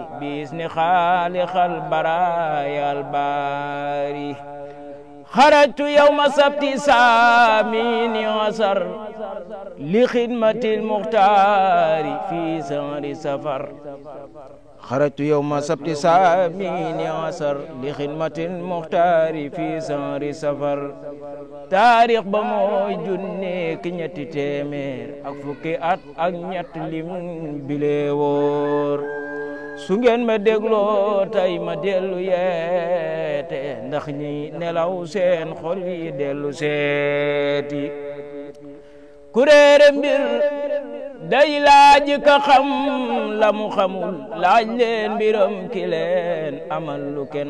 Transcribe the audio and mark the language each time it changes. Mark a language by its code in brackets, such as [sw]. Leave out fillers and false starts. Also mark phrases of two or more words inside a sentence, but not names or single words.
[ar] بإذن خالق البرايا الباري خرجت يوم سبت سامين عصر لخدمة المختار في سهر سفر خرجت يوم سبت سامين عصر لخدمة المختار في سهر سفر تاريخ بموي [wo] junne ki ñetti téeméer ak fukki at ak ñett lim bile wóor su ngeen ma dégloo tey ma dellu yeete ndax ñi nelaw seen xol yi dellu seeti ku réere mbir day laaj ka xam la mu xamul laaj leen mbiram ki leen amal lu kenn